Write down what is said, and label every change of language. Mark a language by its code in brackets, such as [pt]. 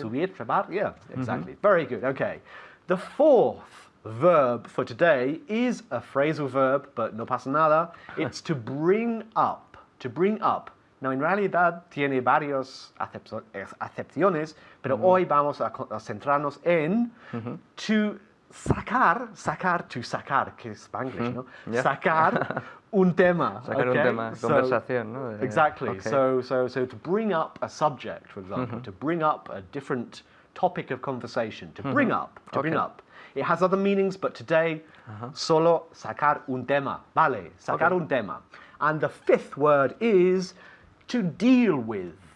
[es] Subir, trepar, [en] yeah, exactly. Very good, okay. The fourth verb for today is a phrasal verb, but [es] no pasa nada. [en] It's to bring up. To bring up. [es] Now, en realidad tiene varios acepciones, pero hoy vamos a centrarnos en to sacar, que es Spanglish, ¿no? [en] Yeah. [es] Sacar un tema. Sacar un [en] okay? [es] tema, conversación, ¿no? [en] Exactly. Okay. So to bring up a subject, for example, to bring up a different topic of conversation, to bring up, bring up. It has other meanings, but today, [es] solo sacar un tema. Vale, sacar un tema. [en] And the fifth word is to deal with.